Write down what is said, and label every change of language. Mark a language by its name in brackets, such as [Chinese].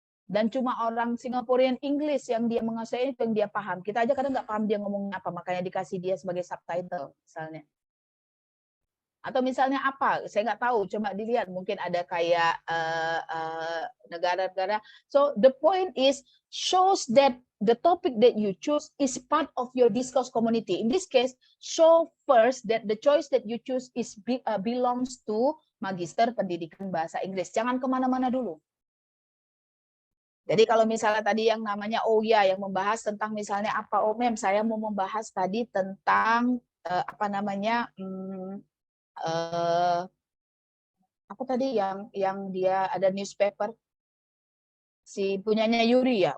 [Indonesian] Dan cuma orang Singaporean English yang dia menguasai itu yang dia paham. Kita aja kadang nggak paham dia ngomongnya apa, makanya dikasih dia sebagai subtitle misalnya. Atau misalnya apa, saya nggak tahu, coba dilihat, mungkin ada kayak negara-negara. [English] So the point is, shows that the topic that you choose is part of your discourse community. In this case, show first that the choice that you choose is belongs to Magister Pendidikan Bahasa Inggris. [Indonesian] Jangan kemana-mana dulu. Jadi kalau misalnya tadi yang namanya oh ya, yang membahas tentang misalnya apa, oh mem, saya mau membahas tadi tentang apa tadi yang dia ada newspaper si punyanya Yuri ya.